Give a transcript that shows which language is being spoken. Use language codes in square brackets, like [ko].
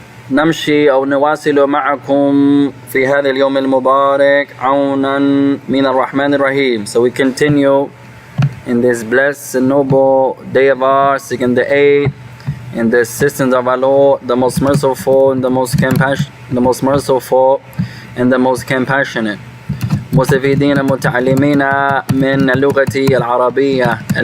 [ar] نمشي أو نواصل معكم في هذا اليوم المبارك عونا من الرحمن الرحيم. [en] So we continue in this blessed and noble day of ours, seeking the aid and the assistance of our Lord, the most merciful and the most merciful and the most compassionate. [ar] مستفيدين متعلمين من اللغة العربية.